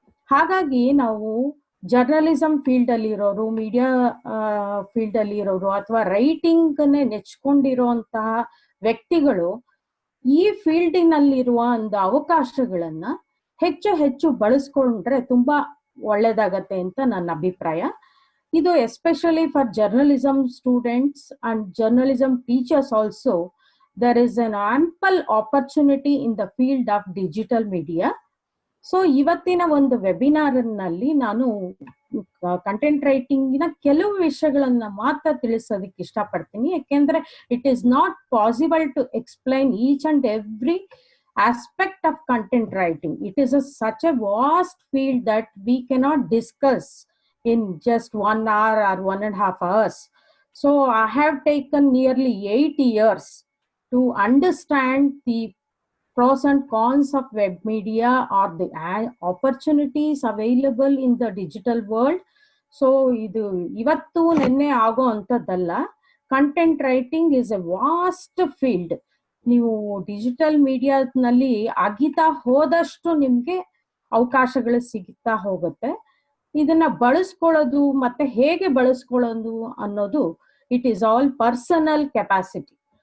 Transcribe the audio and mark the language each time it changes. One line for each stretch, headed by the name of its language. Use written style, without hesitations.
Kannada: ಹಾಗಾಗಿ ನಾವು journalism field ಅಲ್ಲಿ ಇರೋರು, ಮೀಡಿಯಾ ಫೀಲ್ಡ್ ಅಲ್ಲಿ ಇರೋರು, ಅಥವಾ ರೈಟಿಂಗ್ ನೆಚ್ಕೊಂಡಿರುವಂತಹ ವ್ಯಕ್ತಿಗಳು ಈ ಫೀಲ್ಡಿನಲ್ಲಿರುವ ಒಂದು ಅವಕಾಶಗಳನ್ನ ಹೆಚ್ಚು ಹೆಚ್ಚು ಬಳಸ್ಕೊಂಡ್ರೆ ತುಂಬಾ ಒಳ್ಳೇದಾಗತ್ತೆ ಅಂತ ನನ್ನ ಅಭಿಪ್ರಾಯ. ಇದು
English: Especially for journalism students and journalism teachers also there is an ample opportunity in the field of digital media.
Kannada: So ಇವತ್ತಿನ ಒಂದು ವೆಬಿನಾರ್ ನಲ್ಲಿ ನಾನು ಕಂಟೆಂಟ್ ರೈಟಿಂಗಿನ ಕೆಲವು ವಿಷಯಗಳನ್ನ ಮಾತ್ರ ತಿಳಿಸೋದಕ್ಕೆ ಇಷ್ಟಪಡ್ತೀನಿ. ಯಾಕೆಂದ್ರೆ
English: It is not possible to explain each and every aspect of content writing. It is such a vast field that we cannot discuss in just 1 hour or 1.5 hours. So I have taken nearly 8 years to understand the pros and cons of web media or the opportunities available in the digital world. So
Kannada: ಇದು ಇವತ್ತು ನೆನ್ನೆ ಆಗೋ ಅಂತದ್ದಲ್ಲ.
English: Content writing is a vast field.
Kannada: ನೀವು digital ಮೀಡಿಯಾನಲ್ಲಿ ಅಗಿತಾ ಹೋದಷ್ಟು ನಿಮ್ಗೆ ಅವಕಾಶಗಳು ಸಿಗ್ತಾ ಹೋಗುತ್ತೆ. ಇದನ್ನ ಬಳಸ್ಕೊಳ್ಳೋದು ಮತ್ತೆ ಹೇಗೆ ಬಳಸ್ಕೊಳ್ಳೋದು ಅನ್ನೋದು
English: It is all personal capacity.